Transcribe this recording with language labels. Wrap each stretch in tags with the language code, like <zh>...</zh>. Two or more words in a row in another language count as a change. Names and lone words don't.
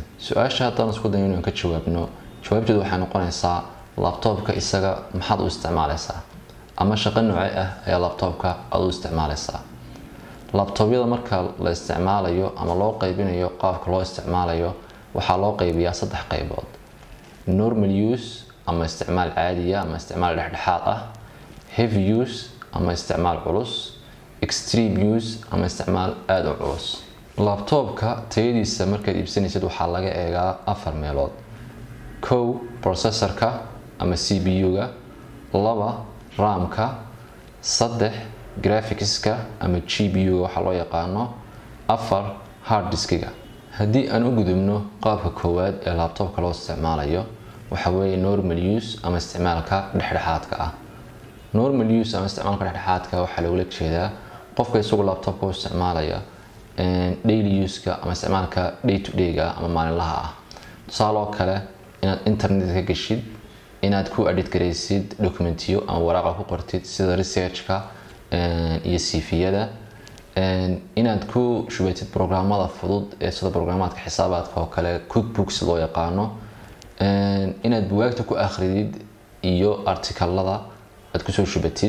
<so>Su'aasha haddaan isku dayo inaan ka jawaabno, jawaabteedu waxay noqonaysaa laptopka isaga maxaad u isticmaalaysaa ama shaqo noocee ah ayaa laptopka aad u isticmaalaysaa. laptopyada marka la isticmaalayo ama loo qaybinayo qaabka loo isticmaalayo waxaa loo qaybiyaa saddex qaybood:</so> <en>normal use</en> <so>ama isticmaal caadi ah ama isticmaal dhexdhexaad ah,</so> <en>heavy use</en> <so>ama isticmaal culus,</so> <en>extreme use</en> <so>ama isticmaal aad u culus. laptopka tayadiisa markaad iibsanaysid waxaa laga eegaa afar meelood: kow, processorka ama CPU-ga; laba, RAM-ka; saddex, graphics-ka ama GPU-ga waxa loo yaqaano; afar, hard disk-ga. haddii aan u gudubno qaabka koowaad ee laptopka loo isticmaalayo, waxa weeye</so> <en>normal use</en> <so>ama isticmaalka dhexdhexaadka ah.</so> <en>normal use</en> <so>ama isticmaalka dhexdhexaadka waxaa loola jeedaa qofka isagu laptopka u isticmaalaya</so> <en>daily use-ka</en> <so>ama isticmaalka</so> <en>day to day-ga</en> <so>ama maalinlaha ah. tusaale oo kale inaad internet ka gashid, inaad ku edit garaysid dokumentiyo ama waraaqa ku qortid sida research-ka iyo CV-yada, inaad ku shubatid programmada fudud ee sida programmaadka xisaabaadka oo kale cookbooks loo yaqaano, inaad buugaagta ku akhridid iyo artikalada aad ku soo shubatid.</so>